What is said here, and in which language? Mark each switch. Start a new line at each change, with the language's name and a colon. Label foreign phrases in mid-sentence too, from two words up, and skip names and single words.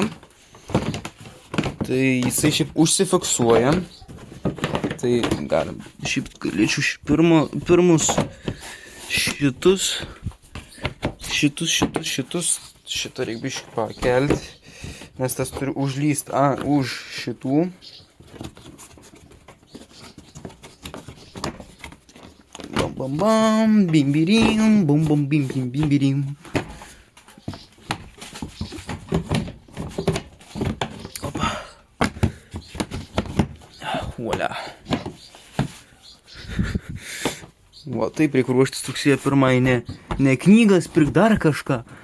Lithuanian: Tai jisai šiaip užsifiksuoja. Tai galim. Šiaip galėčiau pirmus šitus. Šitą reikia biškį pakelti. Nes tas turi užlyst už šitų. Bam bam bam, bim birim, bum bum bim bim bim birim. Opa. Voila. Va, taip reikia ruoštis rugsėjo 1, ne knygas, pirk dar kažką.